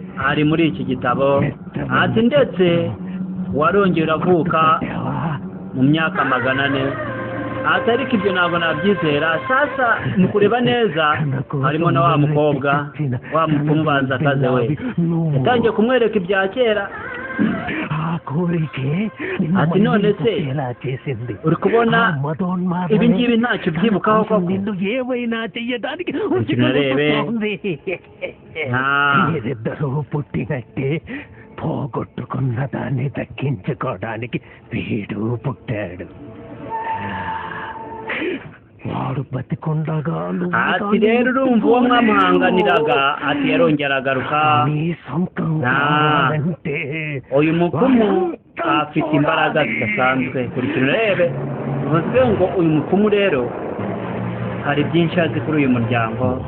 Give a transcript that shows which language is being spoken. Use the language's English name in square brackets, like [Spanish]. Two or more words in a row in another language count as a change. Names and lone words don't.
[Kinyarwanda] ari muri iki gitabo ati ndetse warongeye uravuka mu myaka 400 atariko ibyo ntabwo nabyizera sasa mu kureba neza harimo na wa mukobwa wa mupfumu banza akaze we yatangiye kumwereka ibya kera ati none se uri kubona ibi ngibi ntacyo byibukaho koko ukinarebe [Telugu] పోగొట్టుకున్న దాన్ని దక్కించుకోవడానికి వీడు పుట్టాడు వాడు బతికుండగా [Kinyarwanda] ati rero urumva uwo mwamuhanganiraga ati yarongera agaruka uyu mupfumu afite imbaraga zidasanzwe kurikira urebe bivuze ngo uyu mupfumu rero hari byinshi azi kuri uyu muryango